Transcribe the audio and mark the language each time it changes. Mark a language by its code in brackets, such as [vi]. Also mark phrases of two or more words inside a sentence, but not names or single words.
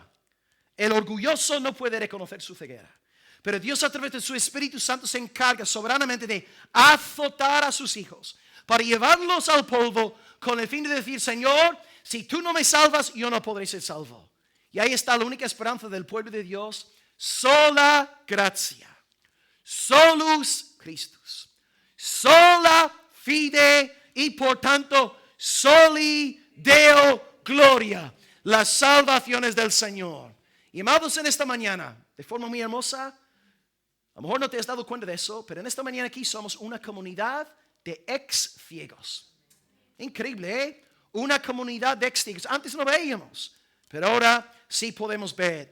[es] El orgulloso no puede reconocer su ceguera. Pero Dios a través de su Espíritu Santo se encarga soberanamente de azotar a sus hijos para llevarlos al polvo con el fin de decir, Señor, si tú no me salvas, yo no podré ser salvo. Y ahí está la única esperanza del pueblo de Dios. [la] Sola gratia, solus Christus, sola fide [es] y por tanto [la] soli Deo gloria. [es] Las salvaciones del Señor. Y amados, en esta mañana, de forma muy hermosa, a lo mejor no te has dado cuenta de eso, pero en esta mañana aquí somos una comunidad de ex ciegos. Increíble, ¿eh? Una comunidad de ex ciegos. Antes no veíamos, pero ahora sí podemos ver.